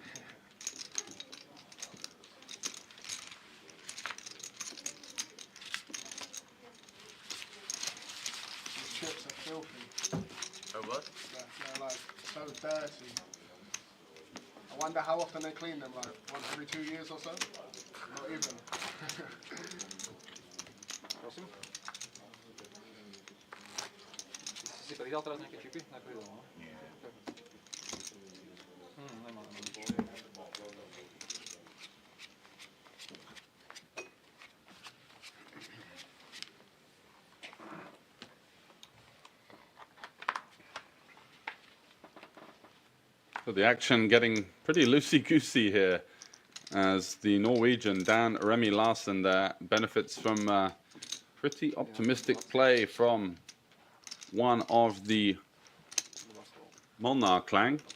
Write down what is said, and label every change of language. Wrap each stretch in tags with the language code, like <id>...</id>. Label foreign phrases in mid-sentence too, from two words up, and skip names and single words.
<en>These chips are filthy. Oh, what? They're like so dirty. I wonder how often they clean them, like once every 2 years or so? Not even.</en> <cs>Prosím. Jsi si povídal teda nějaké čipy? Nepovídal, no? Nemám.</cs> <en>So the action getting pretty loosey-goosey here as the Norwegian Dan Remy Larsen there benefits from pretty optimistic play from one of the Molnar clan.</en>